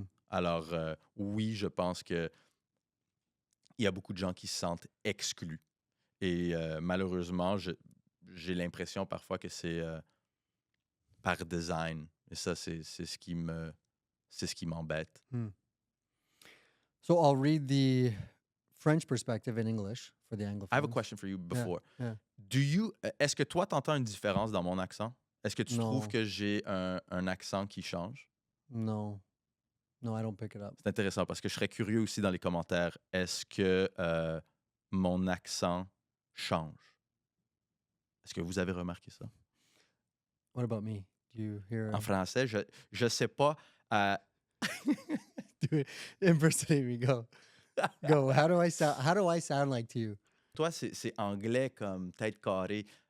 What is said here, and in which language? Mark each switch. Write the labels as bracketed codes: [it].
[fr] Alors, oui, je pense qu'il y a beaucoup de gens qui se sentent exclus. Et malheureusement, j'ai l'impression parfois que c'est par design. Et ça, c'est ce qui m'embête. [en] So I'll read the French perspective in English for the Anglophones. I have a question for you before. Yeah. [fr] Est-ce que toi, tu entends une différence dans mon accent? Est-ce que tu Non. trouves que j'ai un accent qui change? [en] No, I don't pick it up. [fr] C'est intéressant parce que je serais curieux aussi dans les commentaires. Est-ce que mon accent change? Est-ce que vous avez remarqué ça? [en] What about me? Do you hear... [fr] En français, je sais pas. [en] Do it. Impersonate me. Go. Go. How do I sound like to you? [fr] Toi, c'est anglais comme tête carrée.